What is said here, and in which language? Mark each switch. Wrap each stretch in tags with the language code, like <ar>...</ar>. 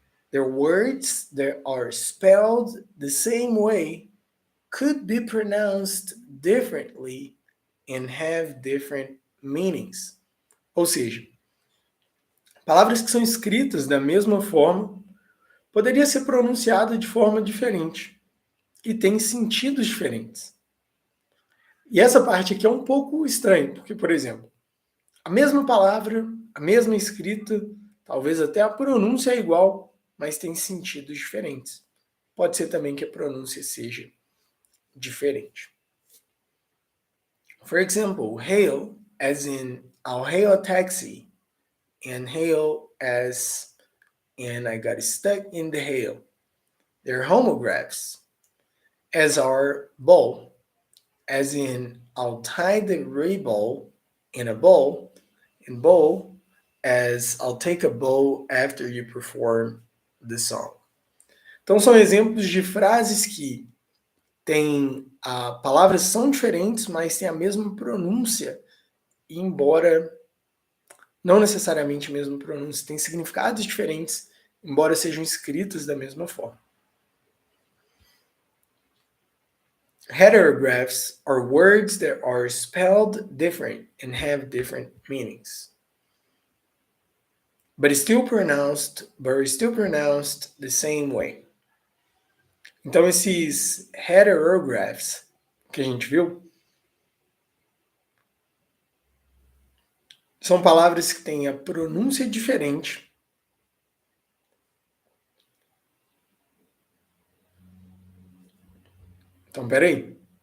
<en>They're words that are spelled the same way, could be pronounced differently, and have different meanings.</en> <pt>Ou seja, palavras que são escritas da mesma forma poderia ser pronunciada de forma diferente e tem sentidos diferentes. E essa parte aqui é um pouco estranha, porque, por exemplo, a mesma palavra, a mesma escrita, talvez até a pronúncia é igual, mas tem sentidos diferentes. Pode ser também que a pronúncia seja diferente.</pt> <en>For example, hail as in I'll hail a taxi, and hail as and I got stuck in the hail. They're homographs, as are bowl, as in I'll tie the ray-bowl in a bowl, and bowl as I'll take a bow after you perform the song.</en> <pt>Então são exemplos de frases que têm palavras são diferentes, mas têm a mesma pronúncia, e embora não necessariamente a mesma pronúncia, têm significados diferentes, embora sejam escritas da mesma forma.</pt> <en>Heterographs are words that are spelled different and have different meanings, but still pronounced the same way.</en> <pt>Então esses heterographs que a gente viu são palavras que têm a pronúncia diferente, então, peraí.</pt>